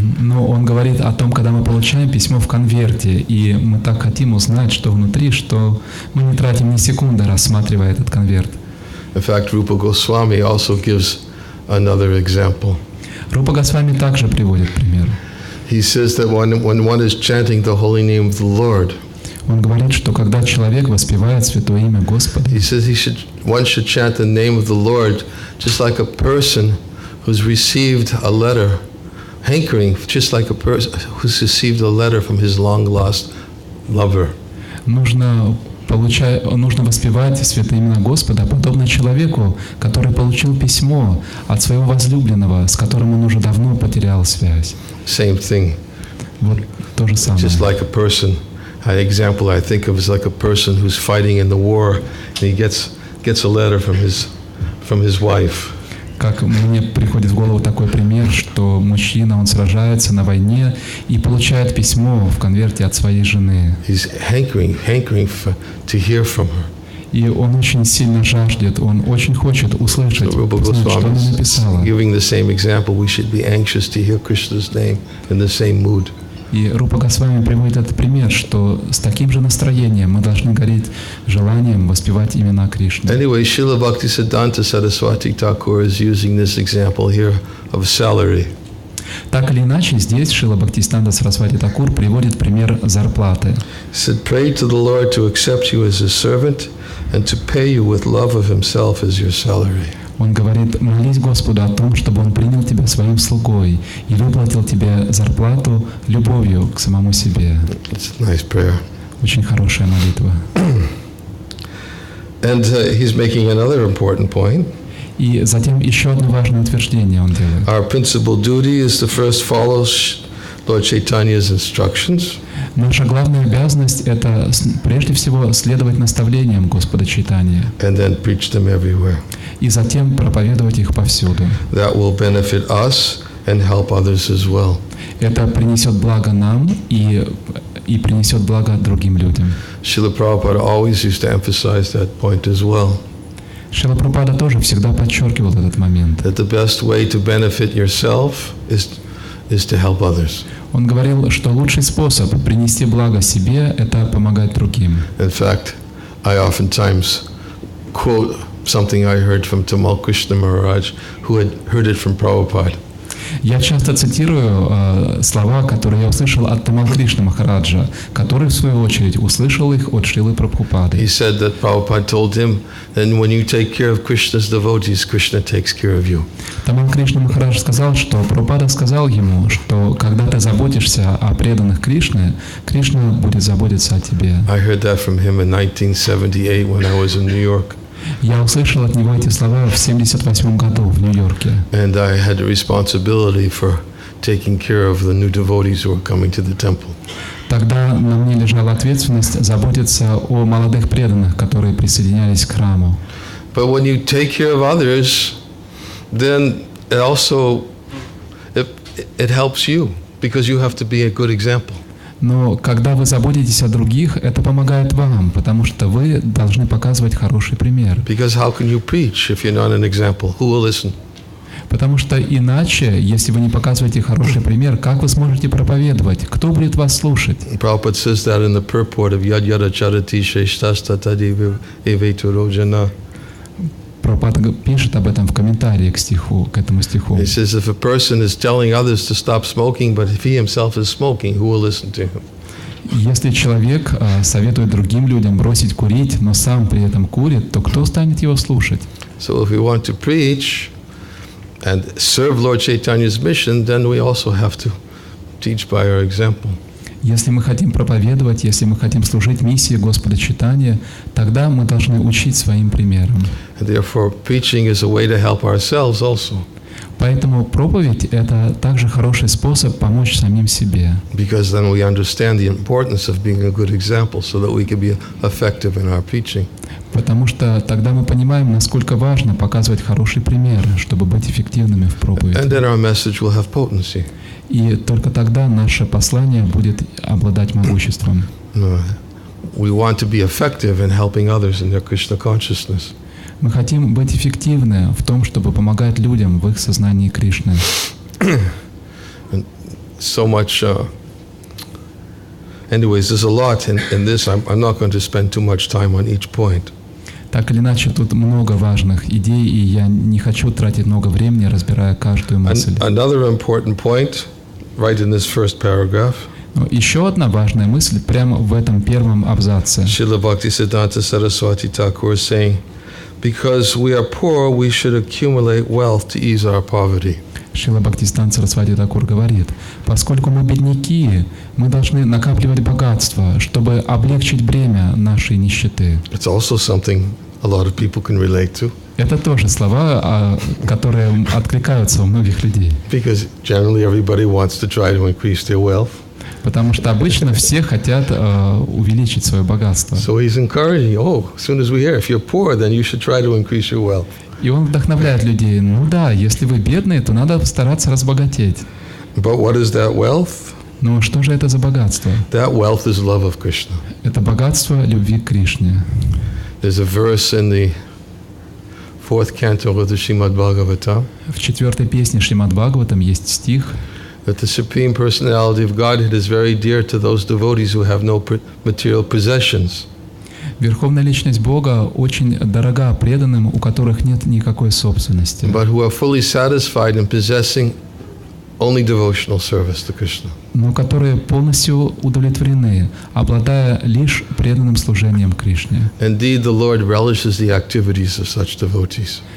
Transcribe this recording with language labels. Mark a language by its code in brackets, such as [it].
[ru] Но он говорит о том, когда мы получаем письмо в конверте, и мы так хотим узнать, что внутри, что мы не тратим ни секунды, рассматривая этот конверт. [en] In fact, Rupa Goswami also gives another example. [ru] Рупа Госвами также приводит пример. [en] He says that when one is chanting the holy name of the Lord, [ru] Он говорит, что когда человек воспевает святое имя Господа, [en] he says one should chant the name of the Lord just like a person who's received a letter, hankering, just like a person who's received a letter from his long-lost lover. [ru] нужно воспевать святые имена Господа, подобно человеку, который получил письмо от своего возлюбленного, с которым он уже давно потерял связь. [en] Same thing. [ru] Вот то же самое. [en] Just like a person. An example I think of is like a person who's fighting in the war, and he gets a letter from his wife. [ru] Как мне приходит в голову такой пример, что мужчина, он сражается на войне и получает письмо в конверте от своей жены. [en] He's hankering to hear from her. [ru] И он очень сильно жаждет, он очень хочет услышать, узнать, что она написала. [en] Giving the same example, we should be anxious to hear Krishna's name in the same mood. [ru] И Рупа Госвами приводит этот пример, что с таким же настроением мы должны гореть желанием воспевать имена Кришны. [en] Anyway, Srila Bhaktisiddhanta Saraswati Thakur is using this example here of salary. [ru] Так или иначе, здесь Шрила Бхактисиданта Сарасвати Такур приводит пример зарплаты. [en] He said, pray to the Lord to accept you as his servant and to pay you with love of himself as your salary. [ru] Он говорит: молись Господу о том, чтобы Он принял тебя своим слугой и выплатил тебе зарплату любовью к самому себе. [en] It's a nice prayer. [ru] Очень хорошая молитва. [en] And he's making another important point. [ru] И затем еще одно важное утверждение он делает. [en] Our principal duty is to first follow Lord Chaitanya's instructions. [ru] Наша главная обязанность — это прежде всего следовать наставлениям Господа Чайтаньи. [en] And then preach them everywhere. [ru] И затем проповедовать их повсюду. [en] That will benefit us and help others as well. [ru] Это принесет благо нам и принесет благо другим людям. [en] Srila Prabhupada always used to emphasize that point as well. [ru] Шрила Прабхупада тоже всегда подчеркивал этот момент. [en] That the best way to benefit yourself is to help others. [ru] Он говорил, что лучший способ принести благо себе — это помогать другим. [en] In fact, I oftentimes quote something I heard from Tamal Krishna Maharaj, who had heard it from Prabhupada. [ru] Я часто цитирую слова, которые я услышал от Тамал Кришны Махараджа, который, в свою очередь, услышал их от Шрилы Прабхупады. [en] He said that Prabhupada told him, "And when you take care of Krishna's devotees, Krishna takes care of you." [ru] Тамал Кришна Махарадж сказал, что Прабхупада сказал ему, что когда ты заботишься о преданных Кришны, Кришна будет заботиться о тебе. [en] I heard that from him in 1978 when I was in New York. [ru] Я услышал от него эти слова в 1978 году в Нью-Йорке. [en] And I had the responsibility for taking care of the new devotees who were coming to the temple. [ru] Тогда на мне лежала ответственность заботиться о молодых преданных, которые присоединялись к храму. [en] But when you take care of others, then it also it helps you because you have to be a good example. [ru] Но когда вы заботитесь о других, это помогает вам, потому что вы должны показывать хороший пример. [en] Because how can you preach if you're not an example? Who will listen? [ru] Потому что иначе, если вы не показываете хороший пример, как вы сможете проповедовать? Кто будет вас слушать? [en] Prabhupada says that in the purport of [sa] Yad Yada Charati Sheshtasta Tadi Eveturo Jana. [ru] Прабхупада пишет об этом в комментарии к этому стиху. [en] He says if a person is telling others to stop smoking, but if he himself is smoking, who will listen to him? [ru] Если человек советует другим людям бросить курить, но сам при этом курит, то кто станет его слушать? [en] So if we want to preach and serve Lord Chaitanya's mission, then we also have to teach by our example. [ru] Если мы хотим проповедовать, если мы хотим служить миссии Господа Чайтаньи, тогда мы должны учить своим примером. [en] And therefore, preaching is a way to help ourselves also. [ru] Поэтому проповедь — это также хороший способ помочь самим себе. [en] Because then we understand the importance of being a good example, so that we can be effective in our preaching. [ru] Потому что тогда мы понимаем, насколько важно показывать хороший пример, чтобы быть эффективными в проповеди. [en] And then our message will have potency. [ru] И только тогда наше послание будет обладать могуществом. [en] We want to be effective in helping others in their Krishna consciousness. [ru] Мы хотим быть эффективны в том, чтобы помогать людям в их сознании Кришны. [en] So much. Anyways, there's a lot in this. I'm not going to spend too much time on each point. [ru] Так или иначе, тут много важных идей, и я не хочу тратить много времени, разбирая каждую мысль. [en] Another important point, right in this first paragraph. [ru] Еще одна важная мысль прямо в этом первом абзаце. [en] Srila Bhaktisiddhanta Saraswati Thakur is saying, because we are poor, we should accumulate wealth to ease our poverty. [ru] Шрила Бхактисиданта Сарасвати Тхакур говорит, поскольку мы бедняки, мы должны накапливать богатство, чтобы облегчить бремя нашей нищеты. [en] It's also something a lot of people can relate to. [ru] Это тоже слова, которые откликаются у многих людей. [en] Because generally everybody wants to try to increase their wealth. [ru] Потому что обычно все хотят увеличить свое богатство. [en] So he's encouraging, as soon as we hear, if you're poor, then you should try to increase your wealth. [ru] И он вдохновляет людей. Ну да, если вы бедные, то надо стараться разбогатеть. [en] But what is that wealth? [ru] Но что же это за богатство? [en] That wealth is love of Krishna. [ru] Это богатство любви к Кришне. [en] There's a verse in the 4th canto of the Srimad Bhagavatam. [ru] В 4-й песне Шримад Бхагаватам есть стих, [en] that the Supreme Personality of Godhead is very dear to those devotees who have no material possessions. [ru] Верховная Личность Бога очень дорога преданным, у которых нет никакой собственности. [en] But who are fully satisfied in possessing only devotional service to Krishna. [ru] но которые полностью удовлетворены, обладая лишь преданным служением Кришне. [en] Indeed, the Lord relishes the activities of such devotees.